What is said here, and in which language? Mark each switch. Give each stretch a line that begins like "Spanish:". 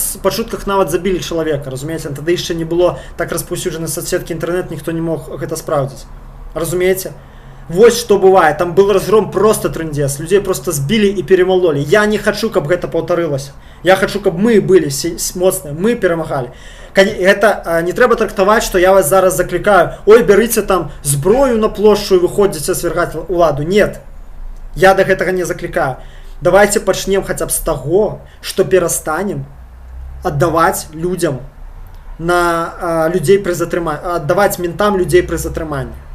Belarusian: Па чутках нават забілі чалавека, разумееце? Тады яшчэ не было так распаўсюджаны соцсеткі інтэрнэт, ніхто не мог гэта спраўдзіць. Разумееце?
Russian: Вот что бывает, там был разгром просто трындец, людей просто сбили и перемололи.
Belarusian: Я не хочу, каб гэта паўтарылася. Я хочу, каб мы были моцныя, мы перамагалі. Это не трэба трактаваць, што я вас зараз заклікаю: ой, бярыце там зброю на плошчу і выходзіце свергаць уладу. Нет, я да гэтага не заклікаю. Давайте пачнем хаця б з таго, што перастанем аддаваць людзям на людзей пры затрыманні, аддаваць ментам людзей пры затрыманні.